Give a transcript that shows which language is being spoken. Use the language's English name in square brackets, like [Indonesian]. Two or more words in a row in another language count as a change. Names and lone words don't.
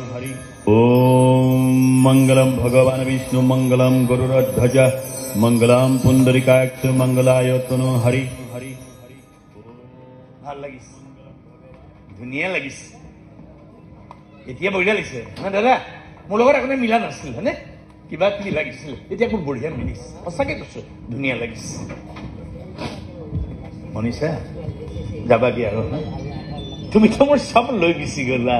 [Sanskrit] ओम मंगलम भगवान विष्णु मंगलम गरुड़ध्वज मंगलम पुंडरीकाक्ष मंगलाय तनु हरि हरि [Assamese] ভাল লাগিছে ধুনীয়া লাগিছে এতিয়া বঢ়িয়া লাগিছে না দাদা মোৰ লগত একোনে মিলা নাছিল হয়নে কিবা কি লাগিছিল এতিয়া খুব বঢ়িয়া মিলিছে সঁচাকে কৈছো ধুনীয়া লাগিছে মনিষা যাবা কি আৰু তুমি তো মোৰ সব লৈ গুচি গলা